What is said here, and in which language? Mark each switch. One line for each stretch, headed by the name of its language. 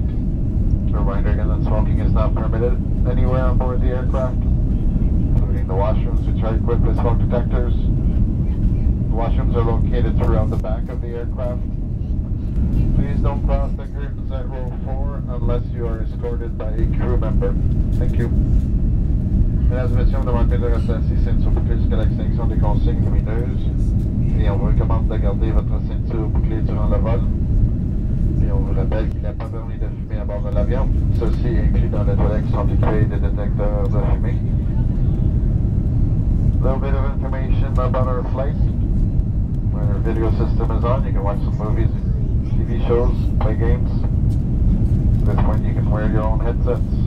English: A reminder again that smoking is not permitted anywhere on board the aircraft, including the washrooms, which are equipped with smoke detectors. The washrooms are located throughout the back of the aircraft. Please don't cross the curtains at row 4 unless you are escorted by a crew member. Thank you.
French: Mesdames et messieurs, on demande bien de rester assis, ceinture bouclée jusqu'à l'extinction des consignes lumineuses. Et on vous recommande de garder votre ceinture bouclée durant le vol. Et on vous rappelle qu'il n'y a pas permis de fumer à bord de l'avion. Ceci inclut dans les toilettes qui sont équipées des détecteurs de fumée.
English: A little bit of information about our flight. When our video system is on, you can watch some movies, TV shows, play games. At this point, you can wear your own headsets.